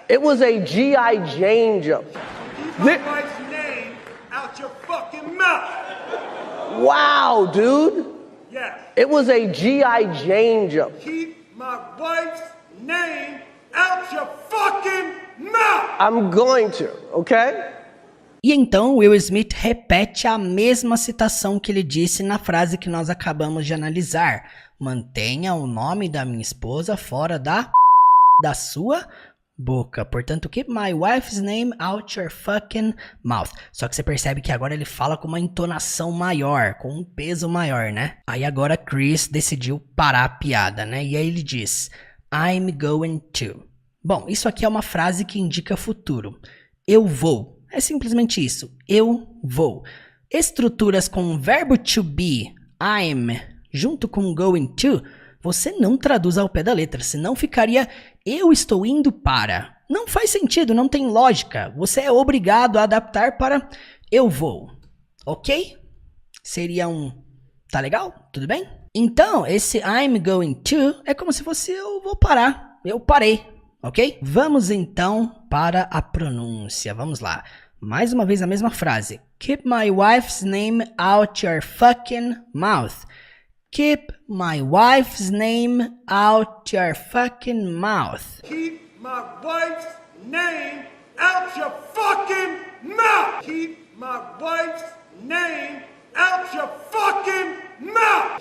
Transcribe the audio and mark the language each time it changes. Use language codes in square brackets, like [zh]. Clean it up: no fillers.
[en] It was a G.I. Jane joke. Keep my wife's name out your fucking mouth. Wow, dude. Yes. It was a G.I. Jane joke. Keep my wife's name out your fucking mouth. I'm going to, okay? [pt] E então Will Smith repete a mesma citação que ele disse na frase que nós acabamos de analisar. Mantenha o nome da minha esposa fora da sua boca. Portanto, [en] keep my wife's name out your fucking mouth. [pt] Só que você percebe que agora ele fala com uma entonação maior, com um peso maior, né? Aí agora Chris decidiu parar a piada, né? E aí ele diz, [en] I'm going to. [pt] Bom, isso aqui é uma frase que indica futuro. Eu vou. É simplesmente isso. Eu vou. Estruturas com verbo to be, I'm, junto com going to, você não traduz ao pé da letra, senão ficaria eu estou indo para. Não faz sentido, não tem lógica. Você é obrigado a adaptar para eu vou. Ok? Seria tá legal? Tudo bem? Então, esse [en] I'm going to [pt] é como se fosse eu vou parar. Eu parei. Ok? Vamos então para a pronúncia. Vamos lá. Mais uma vez a mesma frase. [en] Keep my wife's name out your fucking mouth. Keep my wife's name out your fucking mouth. Keep my wife's name out your fucking mouth. Keep my wife's name out your fucking mouth.